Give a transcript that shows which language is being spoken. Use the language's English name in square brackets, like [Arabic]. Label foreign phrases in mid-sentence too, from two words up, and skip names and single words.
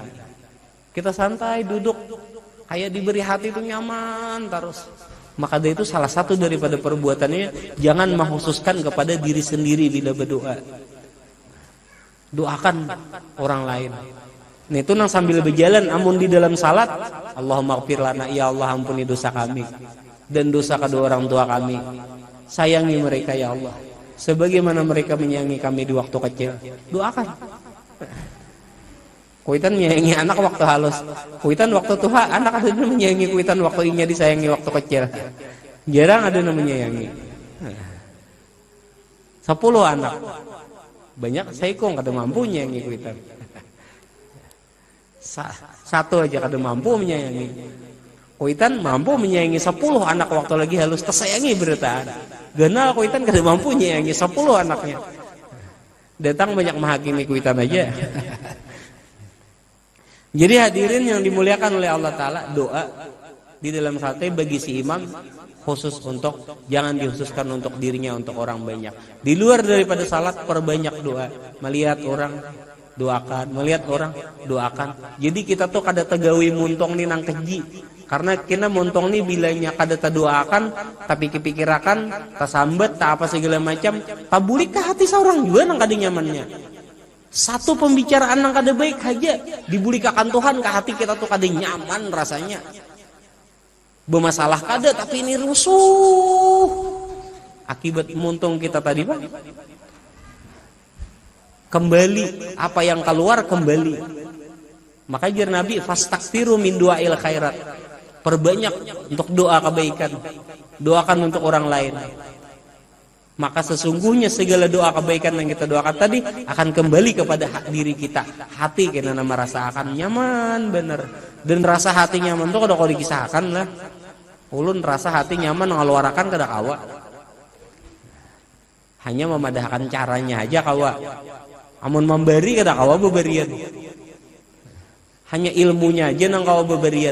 [Indonesian] Kita santai duduk, kayak diberi hati itu nyaman terus. Maka dari itu salah satu daripada perbuatannya, jangan mengkhususkan kepada diri sendiri bila berdoa. Doakan orang lain. [Banjar] Nah itu nang sambil berjalan, amun di dalam salat, [Arabic] Allahumma ighfir lana, [Indonesian] ya Allah ampuni dosa kami dan dosa kedua orang tua kami. Sayangi mereka ya Allah, sebagaimana mereka menyayangi kami di waktu kecil. Doakan. [Banjar] Kuitan menyayangi anak waktu halus, kuitan waktu tua, anak ada yang menyayangi kuitan waktu inya disayangi waktu kecil. Jarang ada yang menyayangi. 10 anak, banyak saikong kada mampu menyayangi kuitan. Satu aja kada mampu menyayangi. Kuitan mampu menyayangi 10 anak waktu lagi halus, tersayangi bertaan. Genal kuitan kada mampu menyayangi 10 anaknya. Datang banyak menghakimi kuitan aja. [Indonesian] Jadi hadirin yang dimuliakan oleh Allah Ta'ala, doa di dalam salatnya bagi si imam khusus untuk, jangan dikhususkan untuk dirinya, untuk orang banyak. Di luar daripada salat perbanyak doa. Melihat orang doakan, melihat orang doakan. [Banjar] Jadi kita tuh kada tegawi muntong nih nang keji. Karena kita muntong nih bilanya kada terdoakan, tapi kepikirakan, tak sambat, tak apa segala macam, tak bulik ke hati seorang juga nang kada nyamannya. Satu pembicaraan yang kada baik aja dibulikakan Tuhan ke hati kita tuh kada nyaman rasanya. Bermasalah kada, tapi ini rusuh. Akibat muntung kita tadi Pak. Kembali apa yang keluar kembali. Maka jar Nabi [Arabic] fastaghfiru min du'ail khairat. [Indonesian] Perbanyak untuk doa kebaikan. Doakan untuk orang lain. Maka sesungguhnya segala doa kebaikan yang kita doakan tadi akan kembali kepada diri kita. Hati kita merasa akan nyaman bener. [Banjar] Dan rasa hati nyaman itu kada kau dikisahkan lah. Ulun rasa hati nyaman ngeluarakan kada kawa. Hanya memadahkan caranya aja kawa. Amun memberi kada kawa beberian. Hanya ilmunya aja nang kawa beberian.